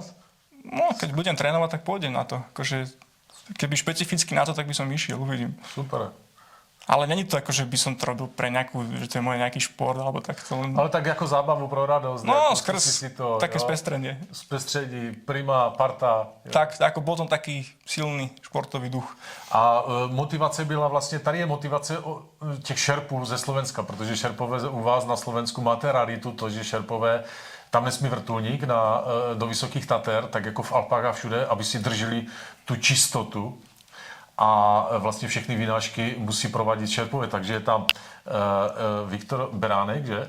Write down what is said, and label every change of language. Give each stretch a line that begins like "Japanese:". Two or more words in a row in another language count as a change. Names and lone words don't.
Slovak: No, keď budem trénovať, tak pôjdem na to. Akože, keby špecificky na to, tak by som išiel, uvidím. Super. Ale není to ako, že by som to robil pre nejakú, že to je môj nejaký šport, alebo tak to len... Ale tak ako zábavu pro radosť. No, skrz také spestrenie.
Czech: Spestrení, prima, parta. Jo.
Slovak: Tak, ako bol tam taký silný športový duch.
Czech: A motivace byla vlastně, tady je motivace těch šerpů ze Slovenska, protože šerpové u vás na Slovensku máte raritu, to, že šerpové tam nesmí vrtulník do Vysokých Tater, tak jako v Alpách a všude, aby si drželi tu čistotu. A vlastně všechny vynášky musí provádět šerpové, takže je tam Viktor Beránek, že?